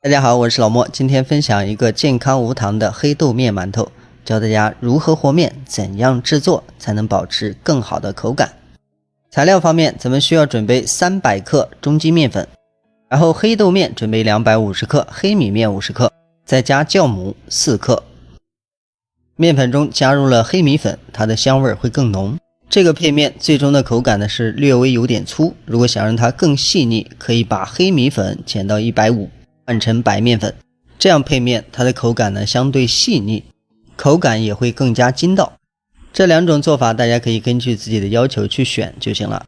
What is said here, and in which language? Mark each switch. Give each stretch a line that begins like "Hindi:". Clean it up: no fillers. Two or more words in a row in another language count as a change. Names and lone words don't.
Chinese: 大家好，我是老莫，今天分享一个健康无糖的黑豆面馒头，教大家如何和面，怎样制作才能保持更好的口感。材料方面，咱们需要準備300克中筋面粉，然後黑豆面準備250克，黑米面50克，再加酵母4克。面粉中加入了黑米粉，它的香味會更濃。這個配面最終的口感呢是略微有點粗，如果想讓它更細膩，可以把黑米粉減到150，換成白面粉，這樣配面它的口感呢相對細膩，口感也會更加筋道。這兩種做法大家可以根據自己的要求去選就行了。